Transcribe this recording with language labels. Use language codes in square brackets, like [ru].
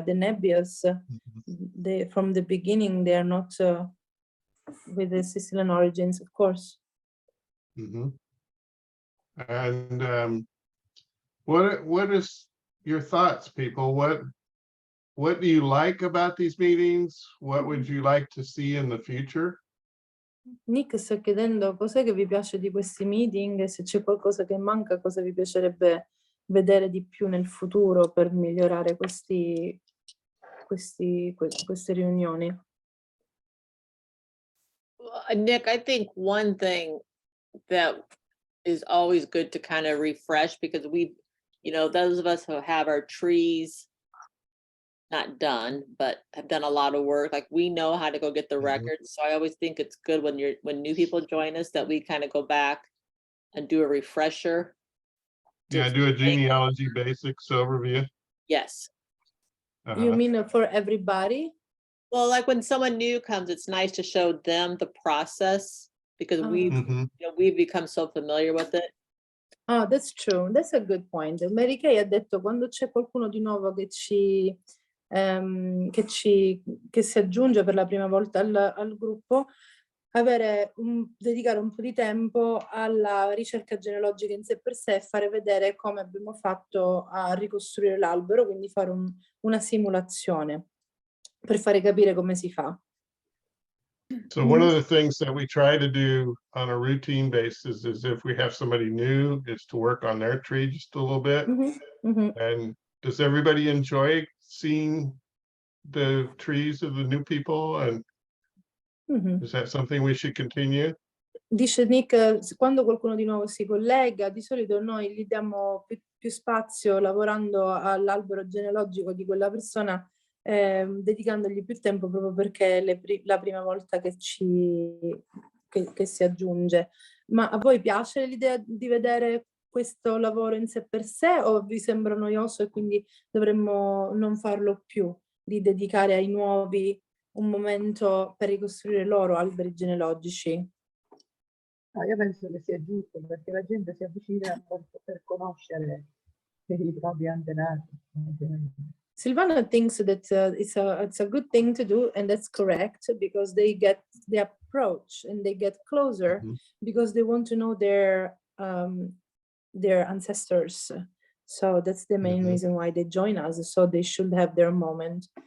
[en] The Nebbias, from the beginning, they are not with the Sicilian origins, of course. Mhm. And what is your thoughts, people? What do you like about these meetings? What would you like to see in the future? [it] Nick sta chiedendo cos'è che vi piace di questi meeting, se c'è qualcosa che manca, cosa vi piacerebbe vedere di più nel futuro per migliorare queste riunioni. [en] Nick, I think one thing that is always good to kind of refresh, because those of us who have our trees not done, but have done a lot of work, like we know how to go get the records. So I always think it's good when new people join us that we kind of go back and do a refresher. Yeah, do a genealogy basics overview. Yes. You mean for everybody? Well, like when someone new comes, it's nice to show them the process, because we've become so familiar with it. Oh, that's true. That's a good point. [it] Mary Kay ha detto, quando c'è qualcuno di nuovo che si aggiunge per la prima volta al gruppo, dedicare un po' di tempo alla ricerca genealogica in sé per sé e fare vedere come abbiamo fatto a ricostruire l'albero, quindi fare una simulazione per fare capire come si fa. [en] So one of the things that we try to do on a routine basis is, if we have somebody new, is to work on their tree just a little bit. And does everybody enjoy seeing the trees of the new people? And is that something we should continue? [it] Dice Nick, quando qualcuno di nuovo si collega, di solito noi gli diamo più spazio lavorando all'albero genealogico di quella persona, dedicandogli più tempo, proprio perché è la prima volta che si aggiunge. Ma a voi piace l'idea di vedere questo lavoro in sé per sé, o vi sembra noioso e quindi dovremmo non farlo più, di dedicare ai nuovi un momento per ricostruire i loro alberi genealogici? No, io penso che sia giusto, perché la gente si avvicina per conoscere i propri antenati. [en] Silvana thinks that it's a good thing to do, and that's correct, because they approach and they get closer because they want to know their ancestors. So that's the main reason why they join us. So they should have their moment.